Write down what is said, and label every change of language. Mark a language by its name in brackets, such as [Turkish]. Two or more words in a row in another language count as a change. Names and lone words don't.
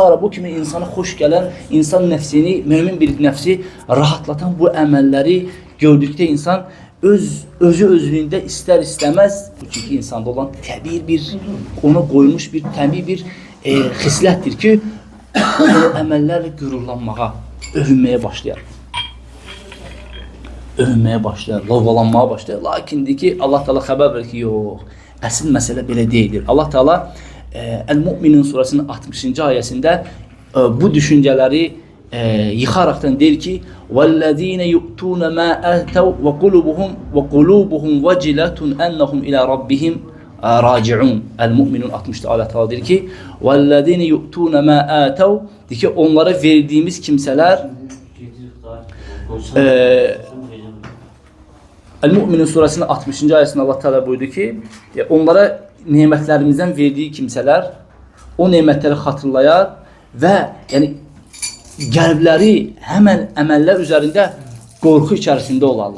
[Azerbaijani] bu kimi insana xoş gələn, insan nəfsini, mümin bir nəfsi rahatlatan bu əməlləri gördükdə insan özlüyündə istər-istəməz, bu çünki insanda olan təbii bir, ona qoyulmuş bir təbii bir xislətdir ki, o əməllərlə qürurlanmağa, övünməyə başlayar. Övünməyə başlayar, lovğalanmağa başlayar. Lakindir ki, Allah Teala xəbər verir ki, yox, əsl məsələ belə deyildir. Allah Teala El-Mu'minin surəsinin 60-cı ayəsində bu düşüncələri yıxaraqdan deyir ki: [Arabic] "والذين يؤتون ما آتوا وقلوبهم وجلة أنهم إلى ربهم راجعون." [Azerbaijani] El-Mu'minun 60-da Allah Teala deyir ki: [Arabic] "والذين يؤتون ما آتوا" [Azerbaijani] deyir ki, onlara verdiğimiz kimsələr El-Mu'minin surəsinin 60-cı ayəsində Allah Teala buyurdu ki, onlara nemətlərimizdən verdiyi kimsələr o nemətləri xatırlayar və yəni qəlbləri həmən əməllər üzərində qorxu içərisində olarlar.